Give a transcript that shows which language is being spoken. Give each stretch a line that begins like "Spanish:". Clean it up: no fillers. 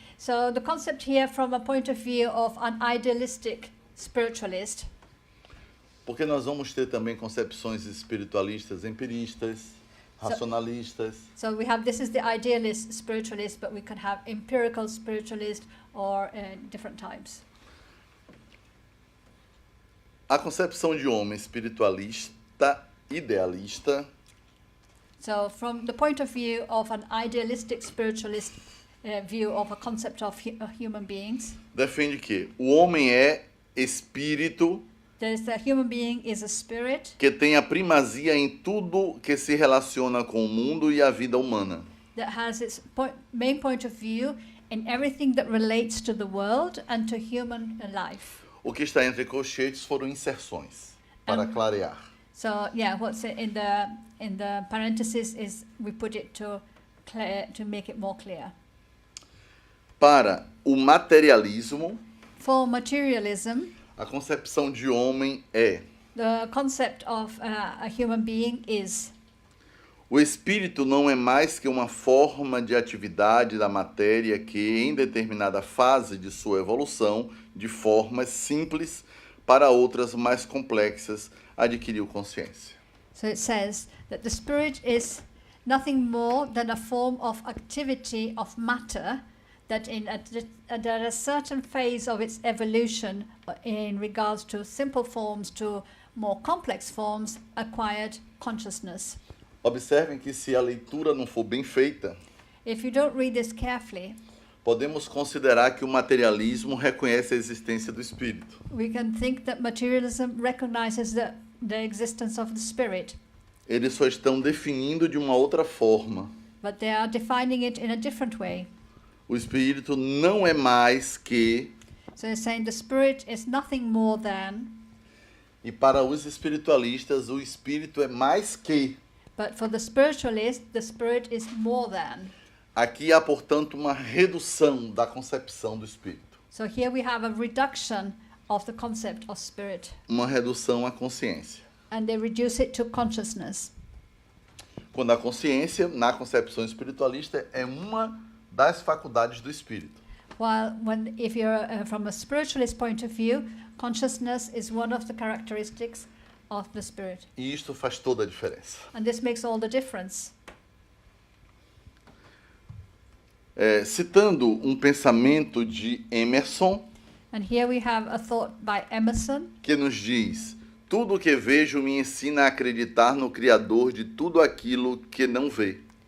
English: So the concept here from a point of view of an idealistic spiritualist,
Portuguese: Porque nós vamos ter também concepções espiritualistas, empiristas, racionalistas.
English: so we have, this is the idealist spiritualist, but we could have empirical spiritualist or different types.
Portuguese: A concepção de homem espiritualista, idealista,
English: So from the point of view of an idealistic spiritualist view of a concept of human beings,
Portuguese: defende que o homem é espírito
English: there's the human being is a spirit
Portuguese: que tem a primazia em tudo que se relaciona com o mundo e a vida humana.
English: that has its main point of view in everything that relates to the world and to human life.
Portuguese: O que está entre colchetes foram inserções, para clarear.
English: So yeah, what's in the parenthesis is we put it to make it more clear.
Portuguese: Para o materialismo,
English: For materialism,
Portuguese: a concepção de homem é:
English: the concept of a human being is
Portuguese: o espírito não é mais que uma forma de atividade da matéria que, em determinada fase de sua evolução, de formas simples para outras mais complexas, adquiriu consciência.
English: so it says that the spirit is nothing more than a form of activity of matter that at a certain phase of its evolution in regards to simple forms to more complex forms acquired consciousness.
Portuguese: Observem que se a leitura não for bem feita,
English: If you don't read this carefully,
Portuguese: podemos considerar que o materialismo reconhece a existência do espírito.
English: we can think that materialism recognizes the existence of the spirit,
Portuguese: Eles só estão definindo de uma outra forma.
English: but they are defining it in a different way.
Portuguese: O espírito não é mais que,
English: So they're saying the spirit is nothing more than,
Portuguese: e para os espiritualistas, o espírito é mais que.
English: but for the spiritualist, the spirit is more than.
Portuguese: Aqui há, portanto, uma redução da concepção do espírito.
English: So here we have a reduction of the concept of spirit,
Portuguese: Uma redução à consciência.
English: and they reduce it to consciousness.
Portuguese: Quando a consciência, na concepção espiritualista, é uma das faculdades do espírito.
English: While if you're from a spiritualist point of view, consciousness is one of the characteristics of the spirit.
Portuguese: E isto faz toda a diferença.
English: And this makes all the difference.
Portuguese: Citando um pensamento de Emerson,
English: And here we have a thought by Emerson,
Portuguese: que nos diz: tudo o que vejo me ensina a acreditar no Criador de tudo aquilo que não vi.